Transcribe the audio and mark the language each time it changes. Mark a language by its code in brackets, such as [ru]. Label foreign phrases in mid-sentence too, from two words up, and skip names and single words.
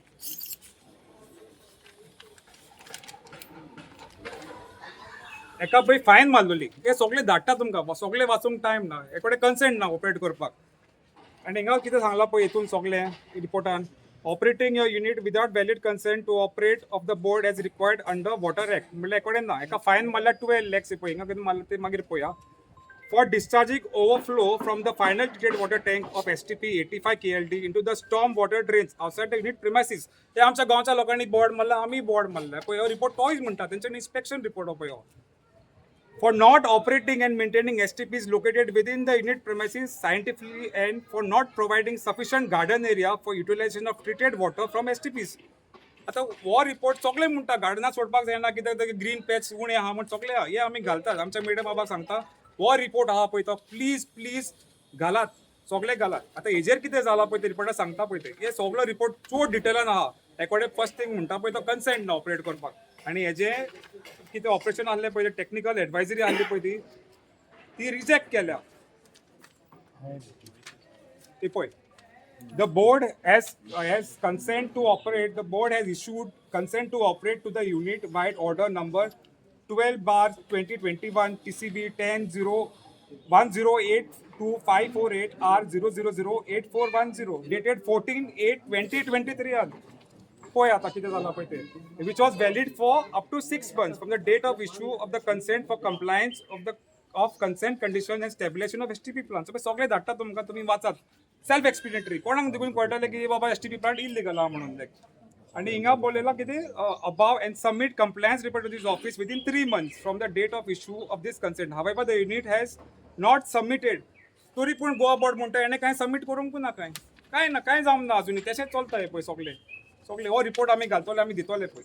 [kok] एका पळय फायन मारलेली हे सगळे धाडटा तुमकां सगळे वाचूंक टायम ना हे कडेन कन्सेंट ना ऑपरेट करपाक आनी हिंगा कितें सांगलां पळय हितून सगळें रिपोर्टान [en] operating your unit without valid consent to operate of the board as required under Water Act [kok] म्हणल्यार हे कडेन ना एका फायन मारल्यार 12 lakhs पळय हिंगा कितें मारला ते मागीर पळया [en] for discharging overflow from the final treated water tank of STP 85 KLD into the storm water drains outside the unit premises. [kok] हे आमच्या गांवच्या लोकांनी बोर्ड मारला आमी बोर्ड मारला पळय हो रिपोर्ट तोच म्हणटा तेंच्यानी इन्स्पेक्शन रिपोर्ट हो पळय [en] for not operating and maintaining STPs located within the unit premises scientifically and for not providing sufficient garden area for utilization of treated water from STPs. [kok] आता हो रिपोर्ट सगळे म्हणटा गार्डनात सोडपाक जायना कित्याक [en] green patch [kok] उणे आहा म्हण सगळे हे आमी घालतात आमच्या मिडिया बाबाक सांगता हो रिपोर्ट आहा पळय तो प्लीज घालात, सगळे घालात. आतां हेजेर कितें जाला पळय ते रिपोर्टार सांगता पळय ते हे सगळो रिपोर्ट चड डिटेलान आहा. एकोडे [en] first thing [kok] म्हणटा पळय तो कन्सेंट ना ऑपरेट करपाक, आनी हेजे कितें ऑपरेशन आहलें पळय [en] technical advisory [kok] आहली पळय ती रिजेक्ट केल्या. ती पळय [en] the board has consent to operate. The board has issued consent to operate to the unit wide order number 12/2021 TCB 10082548 R0008410 dated 14/8/2023 [kok] पळय आतां कितें जालां पळय ते, [en] which was valid for up to 6 months from the date of issue of the consent for compliance of consent condition and stabilization of STP plan. [kok] सगळे धाडटा तुमकां, तुमी वाचात. [en] self-explanatory, [kok] कोणाक देखून कळटलें की बाबा STP प्लांट इल्लीगल आहा म्हणून. आनी हिंगा बरयलां कितें [en] above and submit compliance report to this office within 3 months from the date of issue of this consent. However the unit has not submitted. [kok] तरी पूण गोवा बोर्ड म्हणटा हेणें कांय सबमीट करूंक ना, कांय ना, कांय जावंक ना अजुनी, तशेंच चलता हे पळय सगळे हो रिपोर्ट आमी घालतले, आमी दितले पळय.